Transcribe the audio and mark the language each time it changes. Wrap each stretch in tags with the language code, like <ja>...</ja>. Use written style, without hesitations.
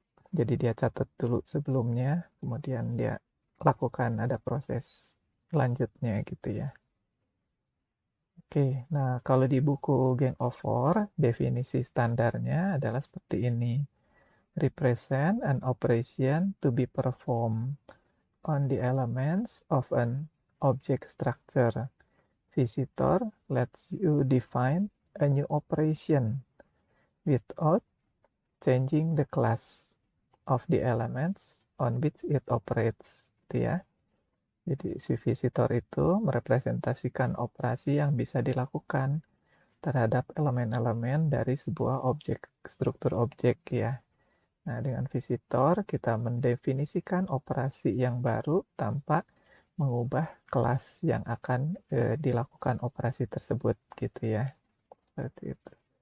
<id>Jadi dia catat dulu sebelumnya, kemudian dia lakukan ada proses lanjutnya gitu ya. Oke, nah kalau di buku Gang of Four, definisi standarnya adalah seperti ini.</id> <en>Represent an operation to be performed on the elements of an object structure. Visitor lets you define a new operation without changing the class of the elements on which it operates.</en> <id>Gitu ya. Jadi si visitor itu merepresentasikan operasi yang bisa dilakukan terhadap elemen-elemen dari sebuah objek, struktur objek ya. Nah, dengan visitor kita mendefinisikan operasi yang baru tanpa mengubah kelas yang akan dilakukan operasi tersebut gitu ya. Seperti itu.</id>